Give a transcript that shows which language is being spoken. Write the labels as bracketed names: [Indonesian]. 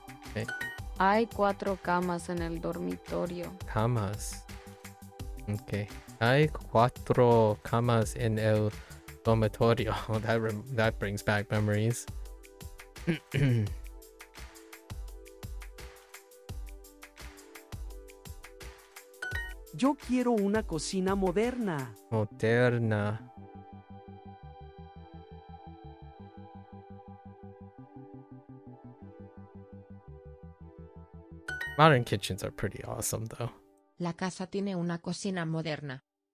[English] Okay. [Spanish] Hay 4 camas en el dormitorio. Camas. Okay. Hay 4 camas en el dormitorio. [English] Oh, that brings back memories. [Spanish] Yo quiero una cocina moderna. Moderna. [English] Modern kitchens are pretty awesome, though. [Spanish] La casa tiene una cocina moderna.